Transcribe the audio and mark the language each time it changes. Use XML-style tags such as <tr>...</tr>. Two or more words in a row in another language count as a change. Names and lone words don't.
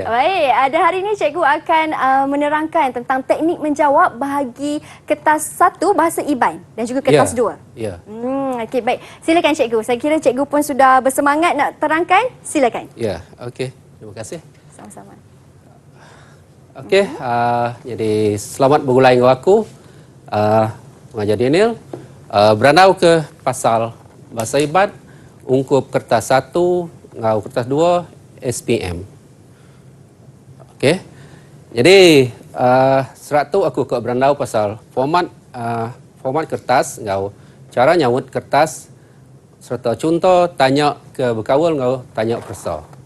<ms>Baik, hari ini Cikgu akan menerangkan tentang teknik menjawab bahagi kertas 1 Bahasa Iban dan juga kertas 2. Ya. Okey, baik. Silakan, Cikgu. Saya kira Cikgu pun sudah bersemangat nak terangkan. Silakan. Ya, okey. Terima kasih. Sama-sama.</ms> <iba>Okey, jadi selamat bergulai dengan aku. Pengajar Daniel. Berandau ke pasal Bahasa Iban, ungkup kertas 1, ngau kertas 2, SPM. Okey. Jadi serat tu aku ke berandau pasal format kertas, ngau cara nyawut kertas serta contoh tanya ke berkawal, ngau tanya perso.</iba>